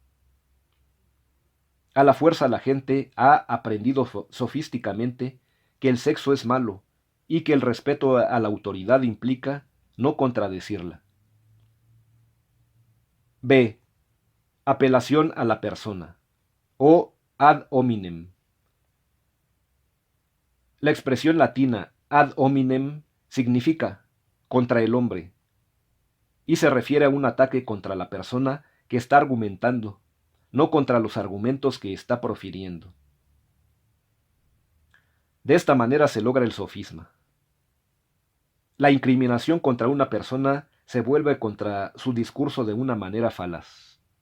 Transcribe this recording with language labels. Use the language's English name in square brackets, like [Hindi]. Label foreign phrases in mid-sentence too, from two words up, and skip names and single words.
[Spanish] A la fuerza la gente ha aprendido sofísticamente que el sexo es malo y que el respeto a la autoridad implica no contradecirla. B. Apelación a la persona, o [Latin] ad hominem. [Spanish] La expresión latina [Latin] ad hominem [Spanish] significa contra el hombre, y se refiere a un ataque contra la persona que está argumentando, no contra los argumentos que está profiriendo. De esta manera se logra el sofisma. La incriminación contra una persona se vuelve contra su discurso de una manera falaz.